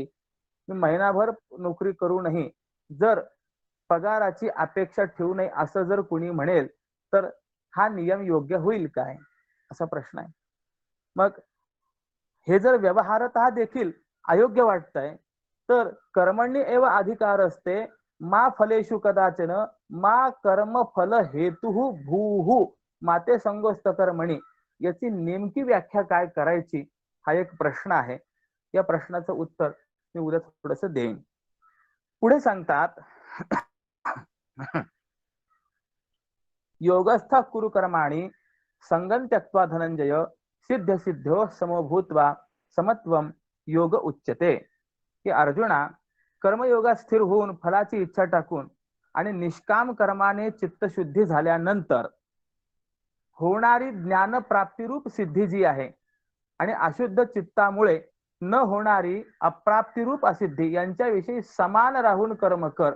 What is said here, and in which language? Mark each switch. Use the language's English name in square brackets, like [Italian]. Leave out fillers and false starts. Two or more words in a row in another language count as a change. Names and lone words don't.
[Marathi] मी महिनाभर नोकरी करूनही जर पगाराची अपेक्षा ठेवू नये असं जर कुणी म्हणेल तर हा नियम योग्य होईल काय, असा प्रश्न आहे. मग हे जर व्यवहारतः देखील अयोग्य वाटतंय तर [Sanskrit] कर्मण्य एव अधिकार असते मा फलेषु कदाचन मा कर्म फल हेतु भूहु माते संगोस्त कर्मणी, [Marathi] याची नेमकी व्याख्या काय करायची हा एक प्रश्न आहे. या प्रश्नाचं उत्तर मी उद्या थोडस देईन. पुढे सांगतात [Sanskrit] योगस्था कुरु कर्माणि संगं त्यक्त्वा धनंजय सिद्ध सिद्धो समभूत्वा समत्वम योग उच्यते. [Marathi] की अर्जुना, कर्मयोगात स्थिर होऊन फलाची इच्छा टाकून आणि निष्काम कर्माने चित्तशुद्धी झाल्यानंतर होणारी ज्ञानप्राप्तिरूप सिद्धी जी आहे आणि अशुद्ध चित्तामुळे न होणारी अप्राप्तिरूप असिद्धी यांच्याविषयी समान राहून कर्म कर.